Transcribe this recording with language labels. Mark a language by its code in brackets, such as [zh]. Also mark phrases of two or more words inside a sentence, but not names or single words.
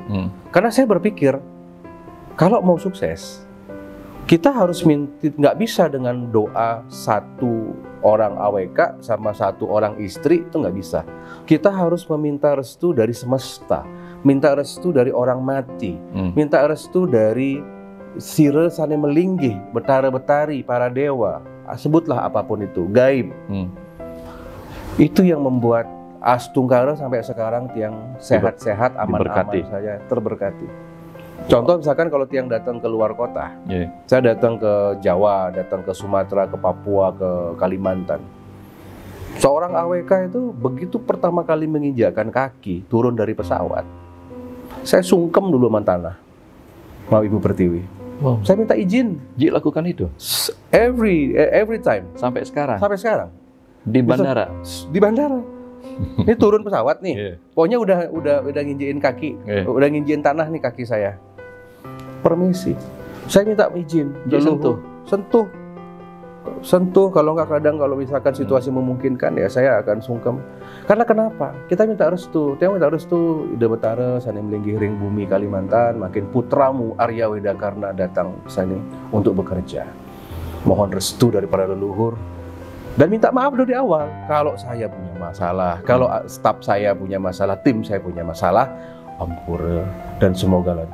[id] Karena saya berpikir kalau mau sukses, kita harus nggak bisa dengan doa satu orang AWK sama satu orang istri, itu nggak bisa. Kita harus meminta restu dari semesta. Minta restu dari orang mati, minta restu dari [ban] sire sane melinggih, [id] betara-betari, para dewa, sebutlah apapun itu, gaib. Itu yang membuat Astungkara sampai sekarang Tiang sehat-sehat, aman-aman saja, terberkati. Contoh misalkan kalau Tiang datang ke luar kota, saya datang ke Jawa, datang ke Sumatera, ke Papua, ke Kalimantan. Seorang AWK itu begitu pertama kali menginjakkan kaki, turun dari pesawat, saya sungkem dulu sama tanah, mau Ibu Pertiwi. Saya minta izin. Ji lakukan itu? [en] Every time. [id] Sampai sekarang? Sampai sekarang. Di bandara? Di bandara. Ini turun pesawat nih. Pokoknya udah nginjein kaki, udah nginjein tanah nih kaki saya. Permisi. Saya minta izin. Sentuh. Kalau nggak kadang kalau misalkan situasi memungkinkan ya saya akan sungkem. Karena kenapa? Kita minta restu. Tiang minta restu. [ban] Ide Betara sane melinggih ring bumi Kalimantan. [id] Makin putramu Arya Wedakarna datang ke sini untuk bekerja. Mohon restu dari para leluhur. Dan minta maaf dari awal. Kalau saya punya masalah, kalau staf saya punya masalah, tim saya punya masalah, ampura dan semoga lancar.